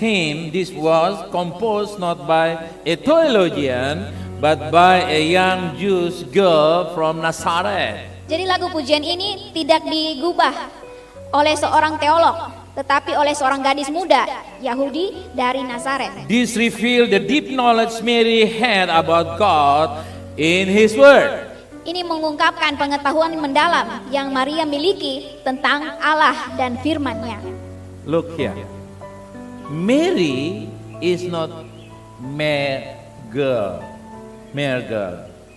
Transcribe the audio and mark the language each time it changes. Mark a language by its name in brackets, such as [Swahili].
[English] hymn, this was composed not by a theologian but by a young Jewish girl from Nazareth. [Indonesian] Jadi lagu pujian ini tidak digubah oleh seorang teolog, tetapi oleh seorang gadis muda Yahudi dari Nazaret. [English] This revealed the deep knowledge Mary had about God in His Word. [Indonesian] Ini mengungkapkan pengetahuan mendalam yang Maria miliki tentang Allah dan firman-Nya. [English] Look here. Mary is not mere girl. Mere girl.